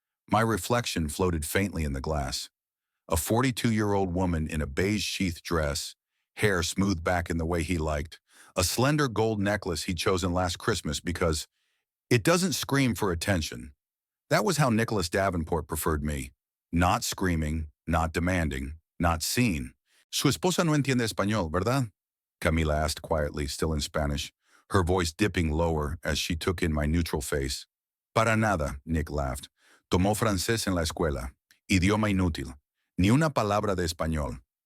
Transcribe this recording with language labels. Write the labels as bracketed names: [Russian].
[English] My reflection floated faintly in the glass. A 42-year-old woman in a beige sheath dress, hair smoothed back in the way he liked, a slender gold necklace he'd chosen last Christmas because it doesn't scream for attention. That was how Nicholas Davenport preferred me. Not screaming, not demanding, not seen. [Spanish] Su esposa no entiende español, ¿verdad? [English] Camila asked quietly, still in Spanish, her voice dipping lower as she took in my neutral face. [Spanish] Para nada, Nick [English] laughed. [Spanish] Tomó francés en la escuela. Idioma inútil. Ni una palabra de español.